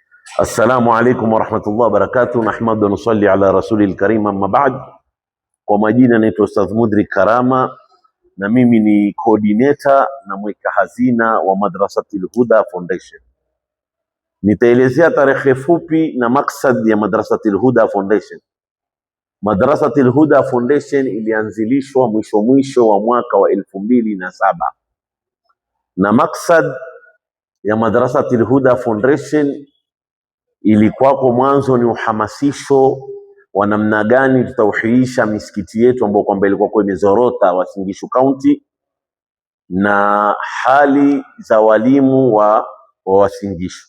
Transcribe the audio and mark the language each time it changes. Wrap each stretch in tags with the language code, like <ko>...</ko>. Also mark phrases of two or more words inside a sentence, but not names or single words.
<ar>السلام عليكم ورحمة الله وبركاته. نحمد ونصلي على الرسول الكريم، أما بعد.</ar> <sw>Kwa majina naitwa Ustadh Mudrik Karama na mimi ni coordinator na mweka hazina wa Madrasatil Huda Foundation. Nitaelezea tarehe fupi na maksad ya Madrasatil Huda Foundation. Madrasatil Huda Foundation ilianzilishwa mwisho wa mwaka wa 2007 na maksad ya Madrasatil Huda Foundation ilikuwa kwa mwanzo ni uhamasisho wa namna gani tutauhiisha misikiti yetu ambayo kwamba ilikuwa kwa imezorota Uasin Gishu County na hali za walimu wa Uasin Gishu.</sw>